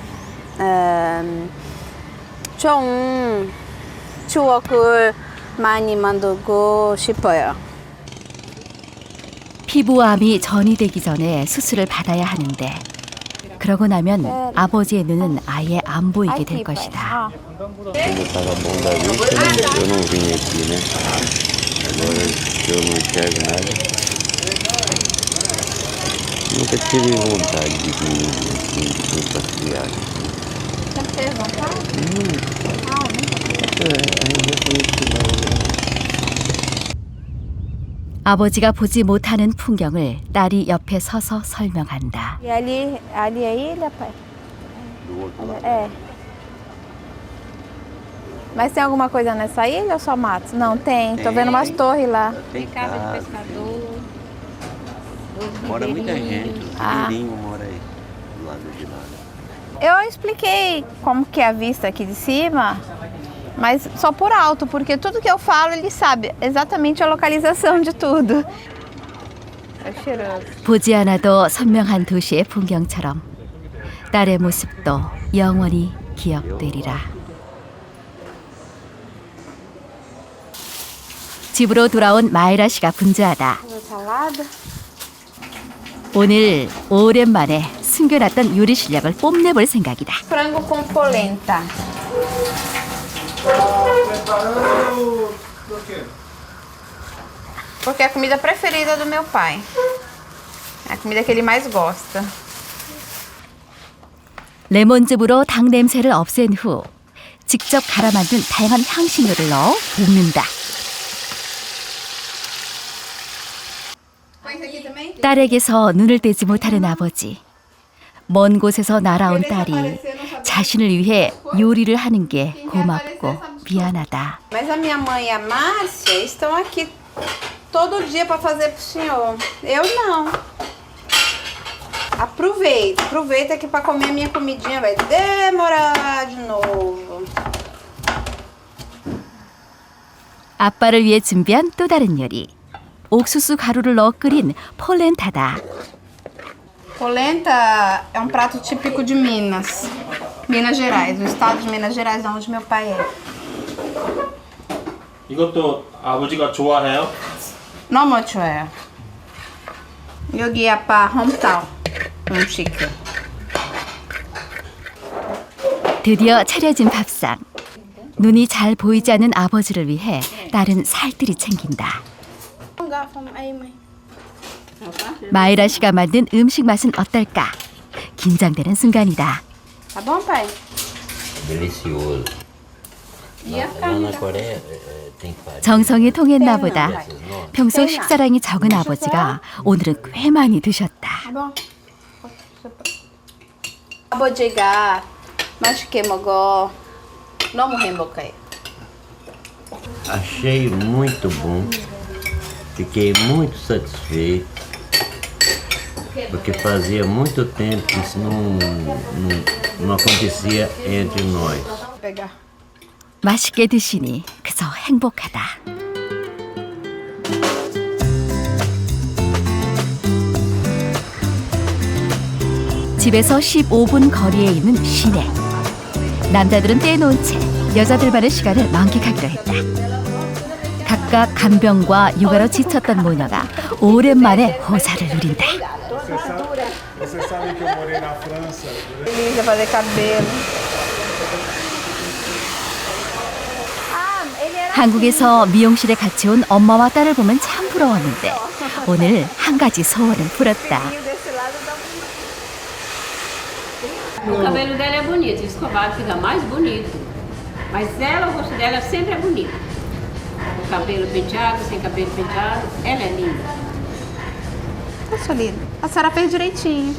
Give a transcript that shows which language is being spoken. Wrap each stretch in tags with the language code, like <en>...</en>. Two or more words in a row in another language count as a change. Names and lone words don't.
<ko>좀 추억을 많이 만들고 싶어요. 피부암이 전이되기 전에 수술을 받아야 하는데 그러고 나면 아버지의 눈은 아예 안 보이게 될 것이다.</ko> <pt>Quando eu estava bom da vista, eu não vim aqui, né? Agora eu não enxergo nada. Nunca tive vontade de vir assim, de passear. Já teve vontade?</pt> <ko>아버지가 보지 못하는 풍경을 딸이 옆에 서서 설명한다.</ko> <pt>E ali é ilha, pai? É. Mas tem alguma coisa nessa ilha ou só mato? Não, tem. Tô vendo umas torres lá. Tem Casa de casa. pescador. Mora muita gente, os Ah. ribeirinhos moram aí, do lado de lá. Eu expliquei como que é a vista aqui de cima, mas só por alto, porque tudo que eu falo ele sabe exatamente a localização de tudo. É cheiroso.</pt> <ko>보지 않아도 선명한 도시의 풍경처럼 딸의 모습도 영원히 기억되리라. 집으로 돌아온 마이라 씨가 분주하다.</ko> <pt>Salada.</pt> <ko>오늘 오랜만에 숨겨놨던 요리 실력을 뽐내볼 생각이다.</ko> <pt>Frango com polenta. Porque é a comida preferida do meu pai. É a comida que ele mais gosta.</pt> <ko>레몬즙으로 닭 냄새를 없앤 후 직접 갈아 만든 다양한 향신료를 넣어 볶는다. 딸에게서 눈을 떼지 못하는 아버지. 먼 곳에서 날아온 딸이 자신을 위해 요리를 하는 게 고맙고 미안하다.</ko> <pt>Mas a minha mãe e a Márcia estão aqui todo dia para fazer pro senhor. Eu não. Aproveita que para comer a minha comidinha vai demorar de novo.</pt> <ko>아빠를 위해 준비한 또 다른 요리. 옥수수 가루를 넣어 끓인 폴렌타다.</ko> <pt>Polenta é um prato típico de Minas. Minas Gerais, o estado de Minas Gerais, onde meu pai é.</pt> <ko>이것도 아버지가 좋아해요?</ko> <pt>Não muito é.</pt> <ko>여기 아빠 hometown, 음식. 드디어 차려진 밥상. 눈이 잘 보이지 않는 아버지를 위해 딸은 살뜰히 챙긴다. 마이라 씨가 만든 음식 맛은 어떨까? 긴장되는 순간이다.</ko> <pt>Tá bom, pai? Delicioso. Lá na Coreia tem farinha.</pt> <ko>정성이 통했나 보다. 평소 식사량이 적은 아버지가 오늘은 꽤 많이 드셨다.</ko> <pt>Tá bom.</pt> <ko>아버지가 맛있게 먹어. 너무 행복해.</ko> <pt>Achei muito bom. Fiquei muito satisfeito. Porque fazia muito tempo que isso não acontecia entre nós. Pegar.</pt> <ko>맛있게 드시니 그저 행복하다. 집에서 15분 거리에 있는 시내. 남자들은 떼놓은 채 여자들만의 시간을 만끽하기로 했다. 각각 간병과 육아로 지쳤던 모녀가 오랜만에 호사를 누린다.</ko> <pt>Você sabe que eu morei na França. Elisa fazer cabelo.</pt> <ko>한국에서 미용실에 같이 온 엄마와 딸을 보면 참 부러웠는데 오늘 한 가지 소원을 풀었다.</ko> <pt>O cabelo dela é bonito, escovado fica mais bonito. Mas ela, o rosto dela sempre é bonito. O cabelo penteado, sem cabelo penteado, ela é linda. Poxa, linda. A senhora fez direitinho.</pt>